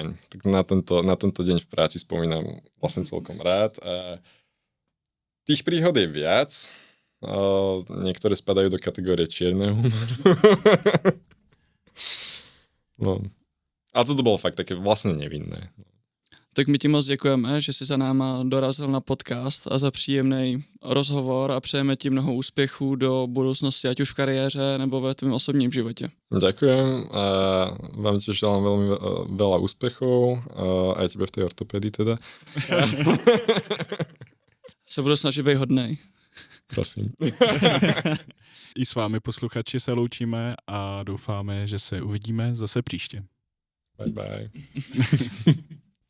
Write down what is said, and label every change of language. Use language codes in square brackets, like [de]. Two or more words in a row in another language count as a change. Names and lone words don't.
[sk] Tak na tento deň v práci spomínam vlastne celkom rád. A tých príhod je viac. Niektoré spadajú do kategórie čierneho humoru. No. A toto bolo fakt také vlastne nevinné. [cs] Tak my ti moc děkujeme, že jsi za náma dorazil na podcast a za příjemný rozhovor a přejeme ti mnoho úspěchů do budoucnosti, ať už v kariéře nebo ve tvém osobním životě. [sk] Ďakujem a vám tiež želám veľmi veľa úspechov, aj tebe v tej ortopédii teda. [cs] Se budu snažit být hodnej. Prosím. I s vámi posluchači se loučíme a doufáme, že se uvidíme zase příště. [en] Bye bye.